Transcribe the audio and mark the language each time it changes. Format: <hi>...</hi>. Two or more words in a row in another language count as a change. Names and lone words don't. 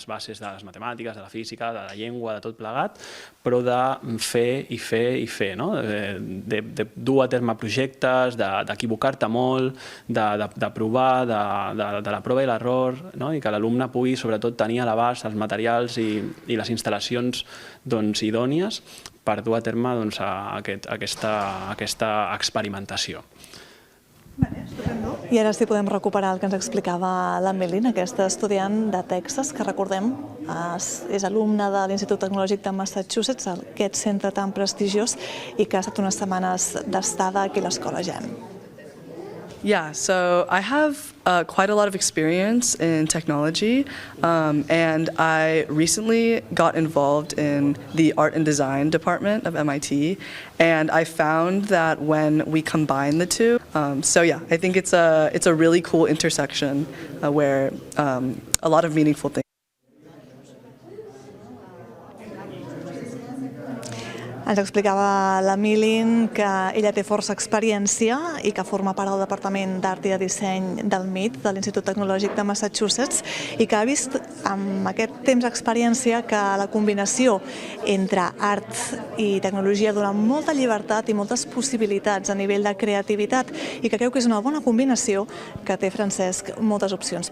<ca>bases de les matemàtiques, de la física, de la llengua, de tot plegat, però de fer i fer i fer, de dur a terme projectes, d'equivocar-te molt, de provar, de la prova i l'error, i que l'alumne pugui sobretot tenir a l'abast els materials i les instal·lacions idònies per dur a terme aquesta experimentació. I ara sí podem recuperar el que ens explicava la Milin, aquesta estudiant de Texas, que recordem és alumna de l'Institut Tecnològic de Massachusetts, aquest centre tan prestigiós, i que ha estat unes setmanes d'estada aquí a l'Escola GEM.</ca> <en>Yeah, so I have quite a lot of experience in technology, and I recently got involved in the art and design department of MIT, and I found that when we combine the two, so yeah, I think it's a really cool intersection where a lot of meaningful things.</en> <ca>Ens explicava la Milin que ella té força experiència i que forma part del Departament d'Art i de Disseny del MIT, de l'Institut Tecnològic de Massachusetts, i que ha vist amb aquest temps d'experiència que la combinació entre art i tecnologia dona molta llibertat i moltes possibilitats a nivell de creativitat i que creu que és una bona combinació que té, Francesc, moltes opcions.</ca>